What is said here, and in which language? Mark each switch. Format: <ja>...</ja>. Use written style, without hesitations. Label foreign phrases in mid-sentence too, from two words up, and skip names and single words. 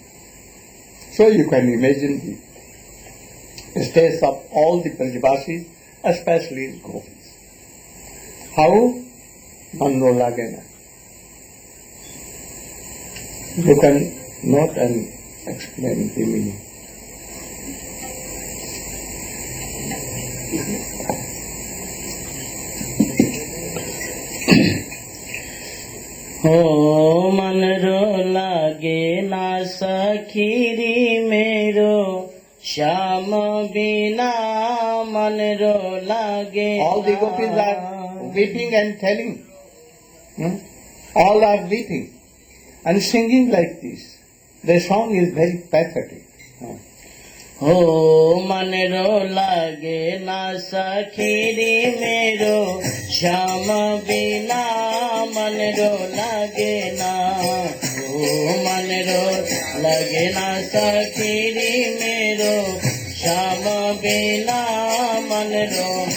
<en>So you can imagine the state of all the Brajvasis, especially gopis.</en> <raj>How? मनरो लागेना.</raj> <en>You can note and explain the meaning.</en> <raj>हो मन रो लागे ना सखीरी मेरो श्याम बिना मन रो लागे</raj> <en>All the gopis are weeping and telling. All are weeping and singing like this. The song is very pathetic.</en> <raj>हो मन रो लागे ना सखीरी मेरो श्याम बिना मन रो लागे ना हो मन रो लागे ना सखीरी मेरो श्याम बिना मन रो</raj>